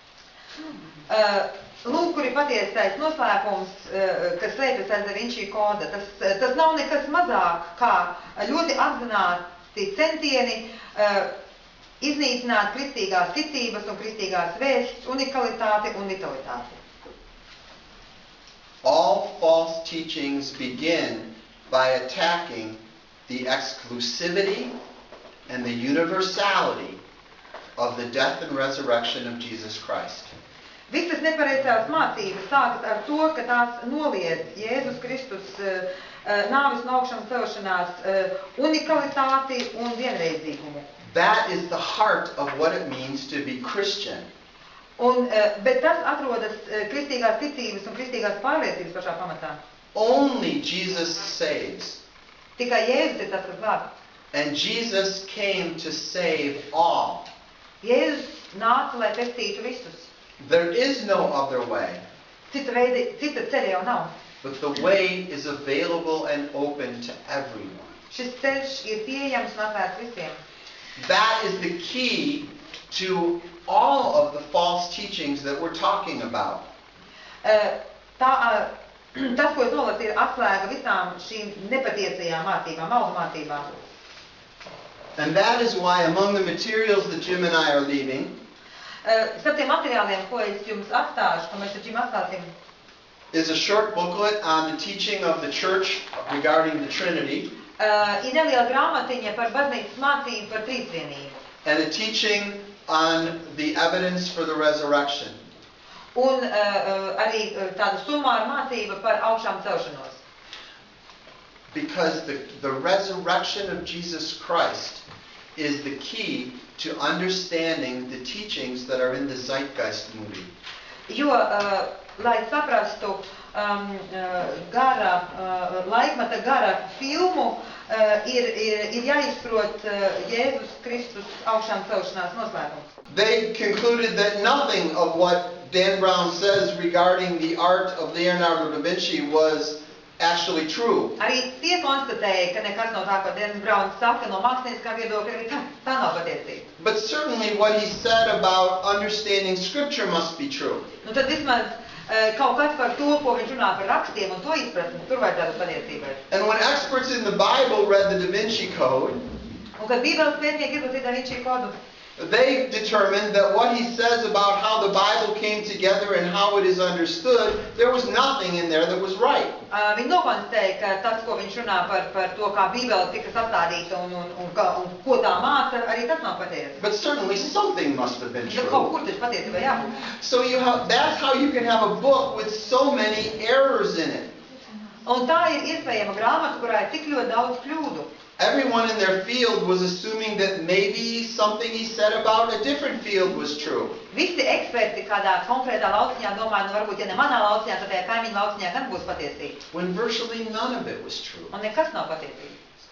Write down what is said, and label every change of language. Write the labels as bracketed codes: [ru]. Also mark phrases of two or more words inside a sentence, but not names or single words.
[lv] Lūk, kur ir patiesais noslēpums, kas slēpjas aiz Da Vinci koda. Tas nav nekas mazāk kā ļoti apzināti centieni iznīcināt kristīgās ticības un kristīgās vēsts unikalitāti un vitalitāti. [en] All false teachings begin by attacking the exclusivity and the universality of the death and resurrection of Jesus Christ. [lv] Visas nepareizās mācības sākas ar to, ka tās noliedz Jēzus Kristus nāves un augšām celšanās unikalitāti un vienreizīgumu. [en] That is the heart of what it means to be Christian. [lv] Bet tas atrodas kristīgās ticības un kristīgās pārliecības pašā pamatā. [en] Only Jesus saves. [lv] Tikai Jēzus ir tas, kas glābj. [en] And Jesus came to save all. [lv] Jēzus nāca, lai pestītu visus. [en] There is no other way. [lv] Cita ceļa jau nav. [en] But the way is available and open to everyone. [lv] Šis ceļš ir pieejams un atvērts visiem. [en] That is the key to all of the false teachings that we're talking about. [lv] Tas, ko es nolasu, ir atslēga visām šīm nepatiesajām mācībām, maldu mācībām. [en] And that is why among the materials that Jim and I are leaving, [lv] Starp tiem materiāliem, ko es jums atstāšu, ko mēs ar Džimu atstāsim, [en] is a short booklet on the teaching of the church regarding the Trinity, [lv] ir neliela grāmatiņa par baznīcas mācību par trīsvienību. [en] and a teaching on the evidence for the resurrection. [lv] Un arī tāda summāra mācība par augšām celšanos. [en] Because the resurrection of Jesus Christ is the key to understanding the teachings that are in the Zeitgeist movie. [lv] Jo, lai saprastu laikmeta gara filmu, ir jāizprot Jēzus Kristus augšām celšanās noslēpums. [en] They concluded that nothing of what Dan Brown says regarding the art of Leonardo da Vinci was actually true. [lv] Arī tie konstatēja, ka nekas no tā, ko Dens Brauns saka no mākslinieckā viedokļa, arī tā nav patiesība. [en] But certainly what he said about understanding Scripture must be true. [lv] Nu tad vismaz kaut kas par to, ko viņš runā par rakstiem un to izpratni, tur vajadzētu patiesībai. [en] And when experts in the Bible read the Da Vinci Code, [lv] Un kad Bībeles pētnieki izlasīja Da Vinci kodu, [en] they determined that what he says about how the Bible came together and how it is understood, there was nothing in there that was right. [lv] viņi nokonstatēja, ka tas, ko viņš runā par to, kā Bībele tika sastādīta un ko tā māca, arī tas nav patiesi. [en] But certainly something must have been [lv] Tad kaut [en] true. [lv] kur taču patiesībā jābūt. [en] So that's how you can have a book with so many errors in it. [lv] Un tā ir iespējama grāmata, kurā ir tik ļoti daudz kļūdu. [en] Everyone in their field was assuming that maybe something he said about a different field was true. [lv] Visi eksperti kādā konkrētā lauciņā domāja, nu varbūt, ja ne manā lauciņā, tad tajā kaimiņu lauciņā gan būs patiesība. [en] When virtually none of it was true. [lv] Un nekas nav patiesība.